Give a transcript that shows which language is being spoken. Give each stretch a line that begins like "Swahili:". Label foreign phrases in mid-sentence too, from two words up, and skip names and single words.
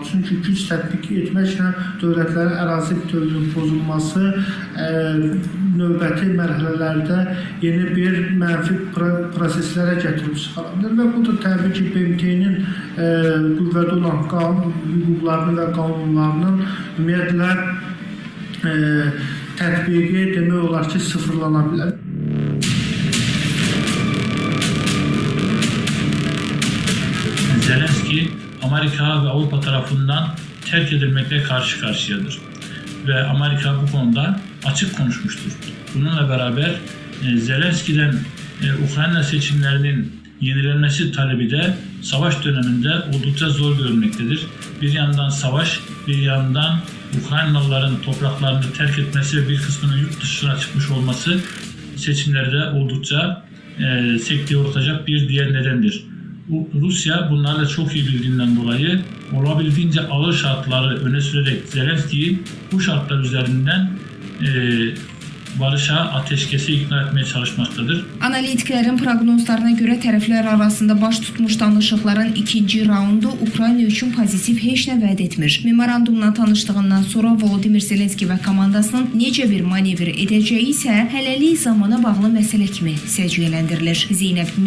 Azerbaijani: Çünki güc tətbiq etməklə dövlətlərin ərazi bütövlüyünün pozulması növbəti mərhələlərdə yeni bir mənfi proseslərə gətirib çıxara bilər və bu da təbii ki, BMT-nin qüvvədə olan hüquqlarının və qanunlarının ümumiyyətlə tətbiqi demək olar ki, sıfırlana bilər.
Turkish: Zelenski, Amerika ve Avrupa tarafından terk edilmekle karşı karşıyadır. Ve Amerika bu konuda açık konuşmuştur. Bununla beraber Zelenski'den Ukrayna seçimlerinin yenilenmesi talebi de savaş döneminde oldukça zor görülmektedir. Bir yandan savaş, bir yandan Ukraynalıların topraklarını terk etmesi ve bir kısmının yurt dışına çıkmış olması seçimlerde oldukça sekteye ortacak bir diğer nedendir. Rusya bunlarla çok iyi bildiğinden dolayı olabildiğince ağır şartları öne sürerek Zelenski'yi bu şartlar üzerinden barışa, ateşkəsə ikna etmeye çalışmaktadır.
Azerbaijani: Analitiklərin proqnozlarına görə tərəflər arasında baş tutmuş danışıqların ikinci raundu Ukrayna üçün pozitiv heç nə vəd etmir. Memorandumla tanışdığından sonra Volodymyr Zelenski və komandasının necə bir manevr edəcəyi isə hələlik zamana bağlı məsələ kimi səciyyələndirilir.